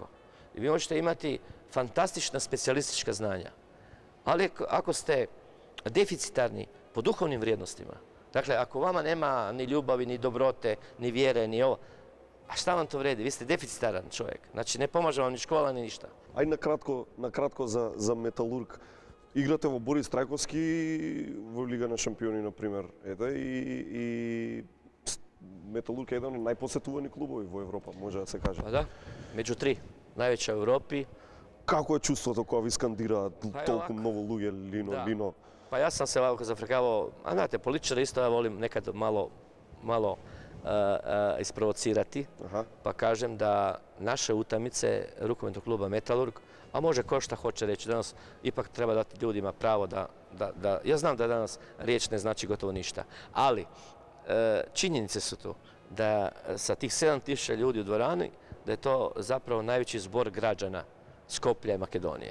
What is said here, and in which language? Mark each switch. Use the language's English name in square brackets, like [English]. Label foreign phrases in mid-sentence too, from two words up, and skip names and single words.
[Croatian] I vi možete imati fantastična specijalistička znanja. Ali ako ste deficitarni po duhovnim vrijednostima, dakle, ako vama nema ni ljubavi, ni dobrote, ni vjere, ni ovo, a šta vam to vredi? Vi ste deficitaran čovjek. Znači, ne pomaže vam ni škola, ni ništa. [Macedonian] Ај накратко за Металург. Играте во Борис Трајковски во Лига на шампиони, например. И Металург е еден од најпосетувани клубови во Европа, може да се каже. [Croatian] Pa da, među 3 najveća u Europi. [Macedonian] Како е чувството кога ви скандираат толку многу луѓе Лино? [Croatian] Pa ja sam se ovako zafrkavao, a znate, političara isto ja volim nekad malo isprovocirati, pa kažem da naše utakmice rukometnog kluba Metalurg, a može ko šta hoće reći, danas ipak treba dati ljudima pravo da ja znam da danas riječ ne znači gotovo ništa, ali činjenice su tu da sa tih 7000 ljudi u dvorani, da je to zapravo najveći zbor građana Skoplja i Makedonije.